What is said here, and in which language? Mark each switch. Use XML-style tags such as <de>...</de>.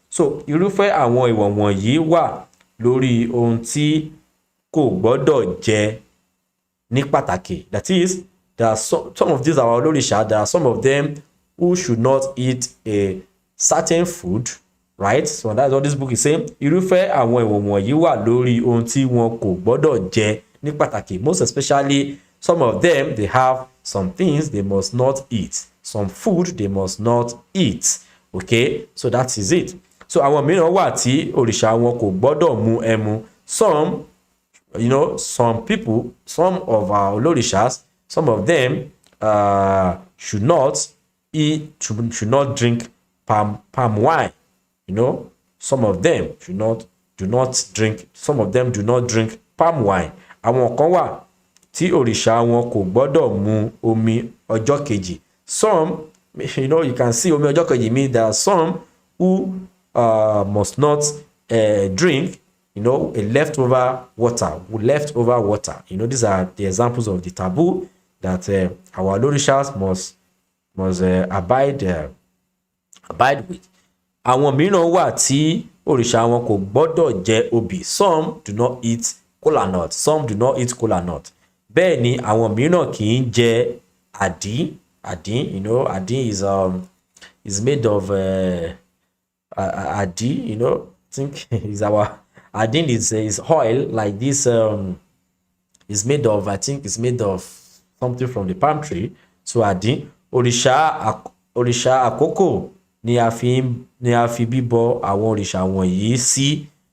<yo>So irúfẹ́ àwọn ìwọ̀n wọ̀nyí wà lórí ohun tí kò gbọ́dọ̀ jẹ ní pàtàkì.</yo> <en>That is, there are some of these are olóríṣà. There are some of them who should not eat a certain food, right? So that's what this book is saying.</en> <yo>Irúfẹ́ àwọn ìwọ̀n wọ̀nyí wà lórí ohun tí wọn kò gbọ́dọ̀ jẹ ní pàtàkì.</yo> <en>Most especially, some of them, they have some things they must not eat, some food they must not eat. Okay, so that is it.</en> <yo>So àwọn mìíràn wà tí òrìṣà wọn kò gbọ́dọ̀ mu ẹmu.</yo> <en>Some, you know, some people, some of our olorishas, some of them should not eat, should not drink palm wine. You know, some of them do not drink. Some of them do not drink palm wine.</en> <yo>Àwọn kan wà tí òrìṣà wọn kò gbọ́dọ̀ mu omi ọjọ́ kejì.</yo> <en>Some, you know, you can see</en> <yo>omi ọjọ́ kejì</yo> <en>means there are some who must not drink, you know, a leftover water. You know, these are the examples of the taboo that our olorishas must abide with.</en> <yo>Àwọn mìíràn wà tí òrìṣà wọn kò gbọ́dọ̀ jẹ obì.</yo> <en>Some do not eat kola nut. Some do not eat kola nut.</en> <yo>Bẹ́ẹ̀ ni àwọn mìíràn kì í jẹ àdín.</yo> <en>Àdín, you know, àdín is made of àdín, you know, I think is our àdín is oil like this. Is made of, I think it's made of something from the palm tree.</en> <yo>So àdín, òrìṣà àkókò ni a fi bíbọ àwọn òrìṣà wọ̀nyí sí.</yo>